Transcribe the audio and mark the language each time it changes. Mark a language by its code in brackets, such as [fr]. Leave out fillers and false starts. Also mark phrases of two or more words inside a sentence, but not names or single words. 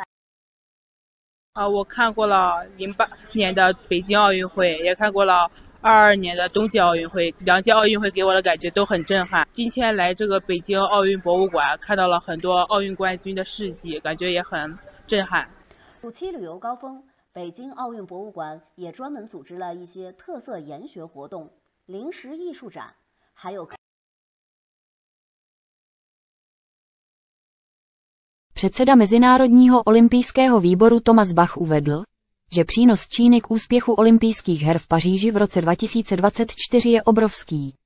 [zh] 我看过了08年的北京奥运会，也看过了22年的冬季奥运会，两届奥运会给我的感觉都很震撼。今天来这个北京奥运博物馆，看到了很多奥运冠军的事迹，感觉也很震撼。暑期旅游高峰，北京奥运博物馆也专门组织了一些特色研学活动、临时艺术展，还有。 [cs] Předseda Mezinárodního olympijského výboru Thomas Bach uvedl, že přínos Číny k úspěchu olympijských her v Paříži v roce 2024 je obrovský.